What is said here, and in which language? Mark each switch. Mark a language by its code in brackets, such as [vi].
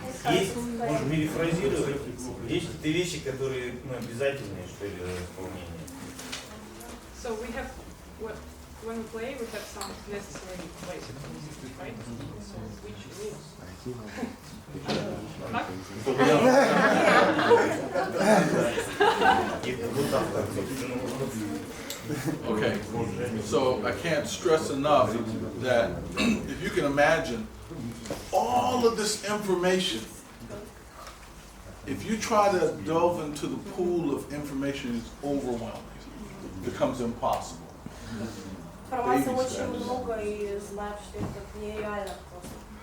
[ru] Есть, можно перефразировать, есть какие-то вещи, которые обязательные, что ли, для исполнения. [en] So we have, when we play, we have some necessary basic rules, right? So which rules? [ru] Так? И вот автор, собственно, [en] Okay. So I can't stress enough that if you can imagine all of this information, if you try to delve into the pool of information, it's overwhelming. It becomes impossible. [ru] Информации очень много, и знаю, что это нереально просто.